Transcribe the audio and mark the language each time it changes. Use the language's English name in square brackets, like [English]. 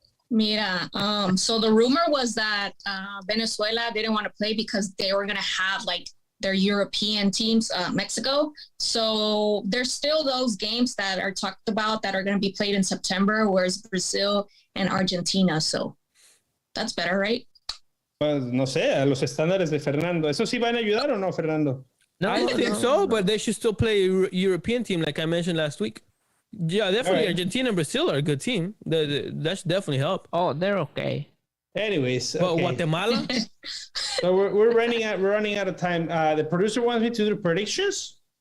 [Spanish] Mira, [English] so the rumor was that Venezuela didn't want to play because they were going to have like their European teams, Mexico. So there's still those games that are talked about that are going to be played in September, whereas Brazil and Argentina. So that's better, right? [Spanish] Pues no sé, a los estándares de Fernando. ¿Eso sí van a ayudar o no, Fernando? [English] No, I think so, but they should still play a European team like I mentioned last week. Yeah, definitely. Right. Argentina and Brazil are a good team. That should definitely help. Oh, they're okay. Anyways, but Guatemala. So we're running out of time. The producer wants me to do predictions.